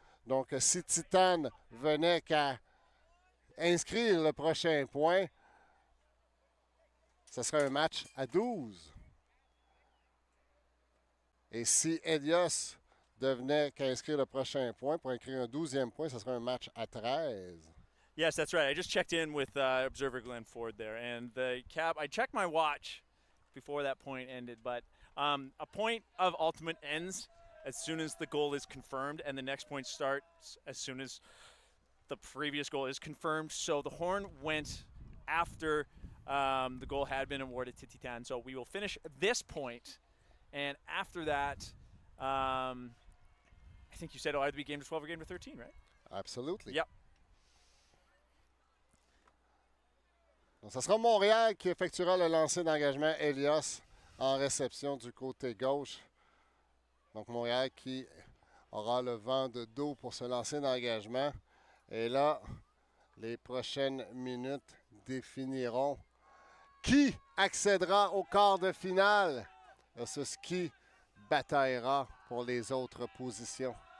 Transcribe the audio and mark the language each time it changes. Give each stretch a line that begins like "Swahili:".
French: Donc, si Titane venait qu'à inscrire le prochain point, ce serait un match à 12. Et si Helios devenait qu'à inscrire le prochain point pour inscrire un 12e point, ce serait un match à 13.
English: Yes, that's right. I just checked in with observer Glenn Ford there. And the cap, I checked my watch before that point ended, but a point of ultimate ends as soon as the goal is confirmed, and the next point starts as soon as the previous goal is confirmed. So the horn went after the goal had been awarded to Titane. So we will finish this point, and after that, I think you said it'll either be game to 12 or game to 13, right? Absolutely. Yep.
French: Donc, ce sera Montréal qui effectuera le lancer d'engagement Helios en réception du côté gauche. Donc, Montréal qui aura le vent de dos pour ce lancer d'engagement. Et là, les prochaines minutes définiront qui accédera au quart de finale versus qui bataillera pour les autres positions.